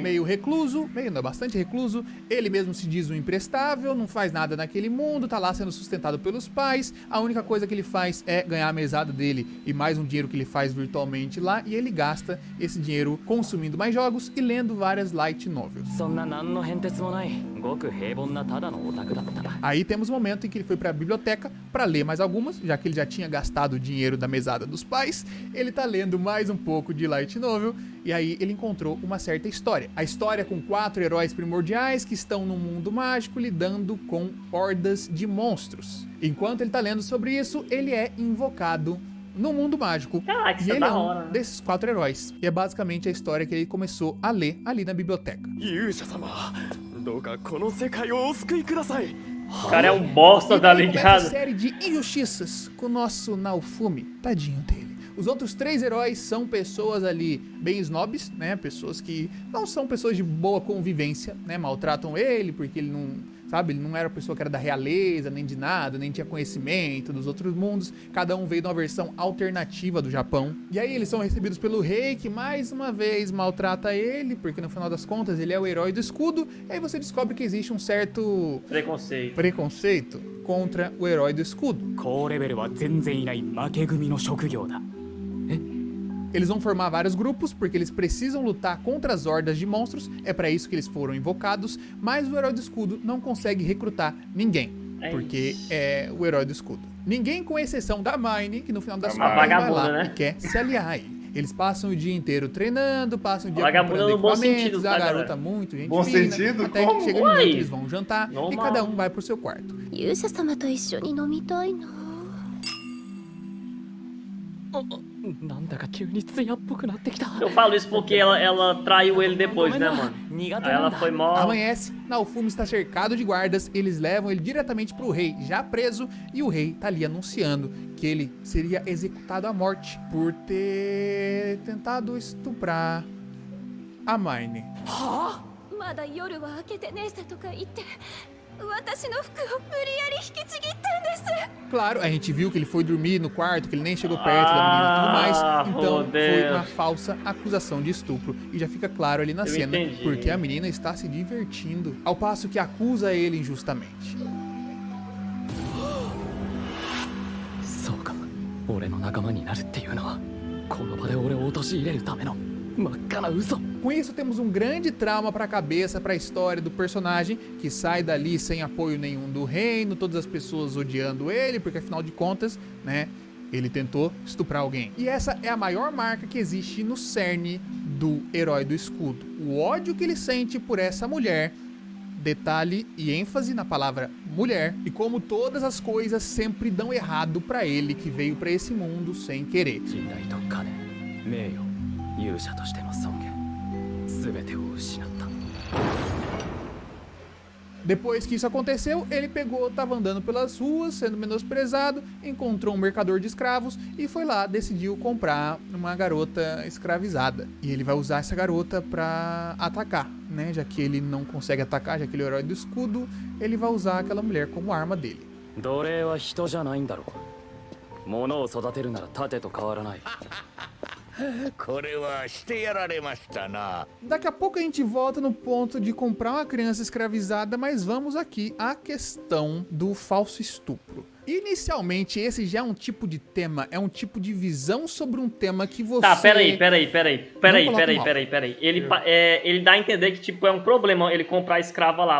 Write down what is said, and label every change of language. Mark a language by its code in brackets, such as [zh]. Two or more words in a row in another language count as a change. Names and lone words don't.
[pt] meio recluso, bastante recluso. Ele mesmo se diz um imprestável, não faz nada naquele mundo, tá lá sendo sustentado pelos pais. A única coisa que ele faz é ganhar a mesada dele e mais um dinheiro que ele faz virtualmente lá. E ele gasta esse dinheiro consumindo mais jogos e lendo várias [en] light novels. [ja] そんな何の変哲もないごく平凡なただのオタクだった [pt] Aí temos o momento em que ele foi pra biblioteca pra ler mais algumas, já que ele já tinha gastado o dinheiro da mesada dos pais. Ele tá lendo mais um pouco de [en] light novel [pt] e aí ele encontrou uma certa história. A história com 4 heróis primordiais que estão num mundo mágico lidando com hordas de monstros. Enquanto ele tá lendo sobre isso, ele é invocado no mundo mágico. Caraca, isso E é ele da é hora, um né? desses 4 heróis. E é basicamente a história que ele começou a ler ali na biblioteca. [ja] 勇者様どうかこの世界をお救いください [pt] O cara é um bosta, E tá daí começa a ligado? série de injustiças com o nosso Naofumi, tadinho dele. Os outros 3 heróis são pessoas ali bem snobs, né? Pessoas que não são pessoas de boa convivência, né? Maltratam ele porque ele não, sabe? Ele não era uma pessoa que era da realeza, nem de nada, nem tinha conhecimento dos outros mundos. Cada um veio de uma versão alternativa do Japão. E aí eles são recebidos pelo rei, que mais uma vez maltrata ele, porque no final das contas ele é o herói do escudo. E aí você descobre que existe um certo preconceito contra o herói do escudo. [ja] 高レベルは全然いない負け組の職業だ [pt] Eles vão formar vários grupos porque eles precisam lutar contra as hordas de monstros, é pra isso que eles foram invocados, mas o herói do escudo não consegue recrutar ninguém, porque é o herói do escudo. Ninguém com exceção da Mine, que no final das A contas vai vagabunda, lá né? e quer se aliar a ele. Eles passam o dia inteiro treinando, passam o dia Vagabunda comprando no bom equipamentos, sentido, tá, a garota galera? muito gente Bom fina, sentido? até Como? que chega de Uai. noite, eles vão jantar e Normal. cada um vai pro seu quarto. [ja] 勇者様と一緒に飲みたいな。なんだか急に艶っぽくなってきた [pt] Eu falo isso porque ela traiu ele depois, né, mano? [ja] 苦 [pt] Aí [ja] 手なん [pt] ela [ja] だ [pt] foi mó... Amanhece, Naofumi está cercado de guardas, eles levam ele diretamente pro rei, já preso, e o rei tá ali anunciando que ele seria executado à morte por ter tentado estuprar a Mine. [ja] まだ夜は明けてねえさとか言って私の服を無理やり引きちぎったんです [pt] Claro, a gente viu que ele foi dormir no quarto, que ele nem chegou perto da menina e tudo mais, então foi uma falsa acusação de estupro. E já fica claro ali na cena, entendi. porque a menina está se divertindo, ao passo que acusa ele injustamente. [ja] そうか俺の仲間になるっていうのはこの場で俺を陥れるための真っ赤な嘘 [pt] Com isso, temos um grande trauma para a cabeça, para a história do personagem, que sai dali sem apoio nenhum do reino, todas as pessoas odiando ele, porque afinal de contas, né, ele tentou estuprar alguém. E essa é a maior marca que existe no cerne do Herói do Escudo. O ódio que ele sente por essa mulher, detalhe e ênfase na palavra mulher, e como todas as coisas sempre dão errado para ele que veio para esse mundo sem querer. [ja] 信頼と金名誉勇者としての尊厳全てを失った [pt] Depois que isso aconteceu, ele pegou, tava andando pelas ruas, sendo menosprezado, encontrou um mercador de escravos e foi lá, decidiu comprar uma garota escravizada. E ele vai usar essa garota pra atacar, né? Já que ele não consegue atacar, já que ele é o herói do escudo, ele vai usar aquela mulher como arma dele. [ja] 奴隷は人じゃないんだろう物を育てるなら盾と変わらないこれはしてやられましたな。 [pt] Daqui a pouco a gente volta no ponto de comprar uma criança escravizada, mas vamos aqui à questão do falso estupro. Inicialmente, esse já é um tipo de tema, é um tipo de visão sobre um tema que você... Tá, peraí. Não coloca mal. Ele dá a entender que, tipo, é um problema ele comprar a escrava lá.